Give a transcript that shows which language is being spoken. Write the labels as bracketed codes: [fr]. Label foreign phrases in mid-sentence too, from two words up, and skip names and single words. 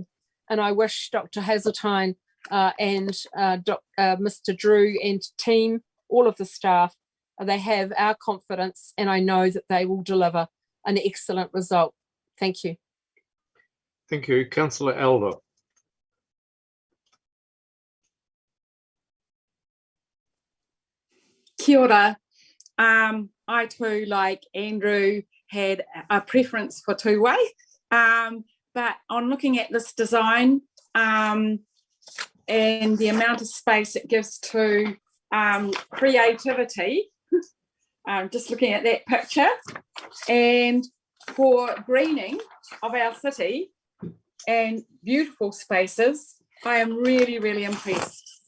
[en] And I wish Dr. Hazeltine and Mr. Drew and team, all of the staff, they have our confidence, and I know that they will deliver an excellent result. Thank you. Thank you. Councillor Elder. [mi] Kia ora. [en] I too, like Andrew, had a preference for two-way, but on looking at this design and the amount of space it gives to creativity, just looking at that picture, and for greening of our city and beautiful spaces, I am really, really impressed.